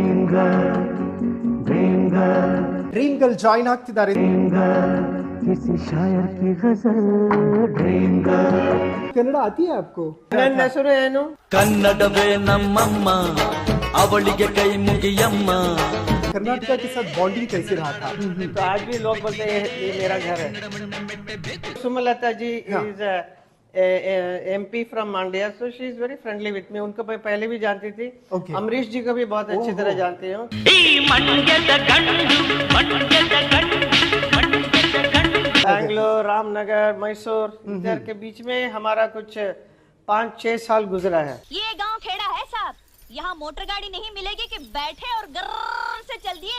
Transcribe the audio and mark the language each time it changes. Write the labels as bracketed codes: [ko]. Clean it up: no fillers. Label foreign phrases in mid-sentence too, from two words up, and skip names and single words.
[kn] ಡ್ರೀಮ್ ಗರ್ಲ್ ಜಾಯ್ನ್ ಆಗ್ತಿದ್ದಾರೆ. [hi] किसी शायर की गजल ड्रीम गर्ल. कन्नड़ आती है आपको? [kn] ನನ್ನ ಹೆಸರು ಏನು? ಕನ್ನಡವೇ ನಮ್ಮಮ್ಮ, ಅವಳಿಗೆ ಕೈ ಮುಗಿಯಮ್ಮ. [hi] कर्नाटका के साथ बॉन्डिंग कैसे रहा था? तो आज भी लोग बोलते हैं ये मेरा घर है. [en] Sumalatha ji is MP from Mandya, so she is very friendly with me. [hi] उनको मैं पहले भी जानती थी. Okay. अमरीश जी को भी बहुत अच्छी तरह जानती हूँ. बैंगलोर, रामनगर, मैसूर, इधर के बीच में हमारा कुछ 5-6 साल गुजरा है. ये गांव खेड़ा है साहब, यहाँ मोटर गाड़ी नहीं मिलेगी कि बैठे और गर्र से चल दिए.